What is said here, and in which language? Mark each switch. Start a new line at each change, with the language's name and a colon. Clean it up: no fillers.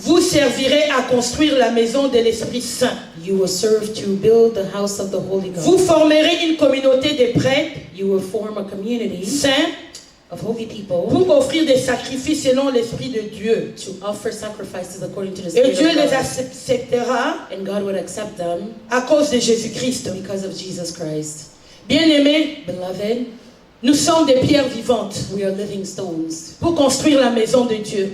French: vous servirez à construire la maison de l'Esprit Saint.
English: You will serve to build the house of the Holy
French: Vous
English: God.
French: formerez une communauté de prêtres
English: You will form a community
French: saints
English: of holy people
French: pour offrir des sacrifices selon l'Esprit de Dieu.
English: to offer sacrifices according to the
French: Et
English: Spirit
French: Dieu
English: of
French: les
English: God.
French: acceptera
English: And God would accept them
French: à cause de Jésus-Christ.
English: because of Jesus Christ.
French: Bien-aimés,
English: Beloved,
French: nous sommes des pierres vivantes
English: we are living stones
French: pour construire la maison de Dieu.